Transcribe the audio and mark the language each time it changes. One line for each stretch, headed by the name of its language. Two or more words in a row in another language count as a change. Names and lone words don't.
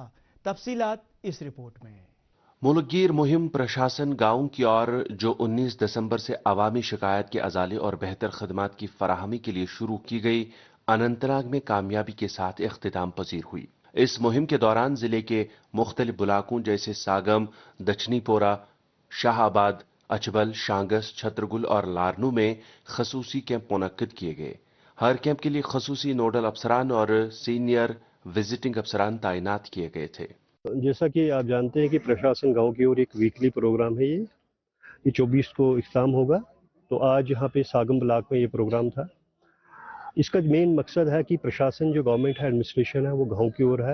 Urdu: تفصیلات اس رپورٹ میں۔ ملک گیر مہم پرشاسن گاؤں کی اور جو 19 دسمبر سے عوامی شکایت کے ازالے اور بہتر خدمات کی فراہمی کے لیے شروع کی گئی، اننت ناگ میں کامیابی کے ساتھ اختتام پذیر ہوئی۔ اس مہم کے دوران ضلع کے مختلف بلاکوں جیسے ساگم، دچنی پورہ، شاہ آباد، اچبل، شانگس، چھترگل اور لارنو میں خصوصی کیمپ منعقد کیے گئے۔ हर कैंप के लिए खसूसी नोडल अफसरान और सीनियर विजिटिंग अफसरान तैनात किए गए थे। जैसा कि आप जानते हैं कि प्रशासन गांव की ओर एक वीकली प्रोग्राम है, ये 24 को इख्तिताम होगा। तो आज यहाँ पे सागम ब्लॉक में ये प्रोग्राम था। इसका मेन मकसद है कि प्रशासन जो गवर्नमेंट है, एडमिनिस्ट्रेशन है, वो गांव की ओर है।